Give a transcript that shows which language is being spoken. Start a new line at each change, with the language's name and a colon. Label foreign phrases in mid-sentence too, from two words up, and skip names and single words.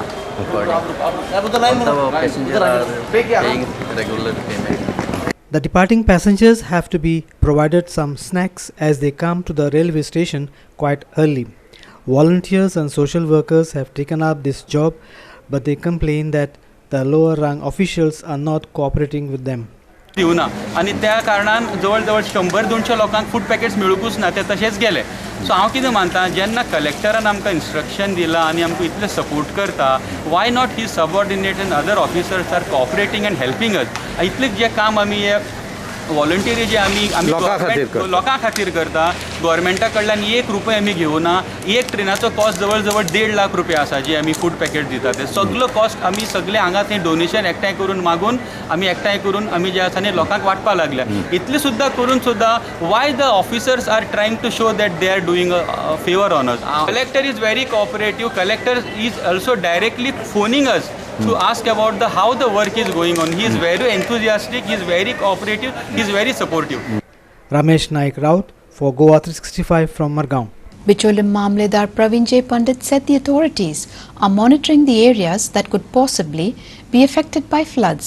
English: All the passengers are paying regular payment. The departing passengers have to be provided some snacks as they come to the railway station quite early. Volunteers and social workers have taken up this job, but they complain that the lower rank officials are not cooperating with them.
Konkani: दिवना आणि त्या कारणान जवळ 100-200 लोकांक
English: food packets
Konkani: मेळूकूच ना ते तशेंच गेले. सो हांव कितें मानता जेन्ना कलेक्टरान आमकां इन्स्ट्रक्शन दिलां आनी आमकां इतले सपोर्ट करता
English: why not the subordinate and other officers are cooperating and helping us.
Konkani: इतलें जें काम आमी व्हॉलंटियरी जे आमी लोकां खातीर करता गव्हर्मेंटा कडल्यान 1 रुपया आमी घेवना. एक ट्रेनाचो कॉस्ट जवळ जवळ 1.5 लाख रुपया आसा जी आमी
English: food packet
Konkani: दिता ते सगळो कॉस्ट आमी सगळे हांगा थंय डोनेशन एकठांय करून मागून आमी एकठांय करून आमी जे आसा न्ही लोकांक वाटपाक लागल्या. इतले सुद्दां करून सुद्दां
English: why the officers are trying to show that they are doing a favour on us. Collector is very cooperative. Collector is also directly phoning us to ask about how the work is going on. He is very enthusiastic, he is very cooperative, he is very supportive. Ramesh Naik Raut for GOA 365 from Margaon. Bicholim Mamledar Praveen J. Pandit said the authorities are monitoring the areas that could possibly be affected by floods.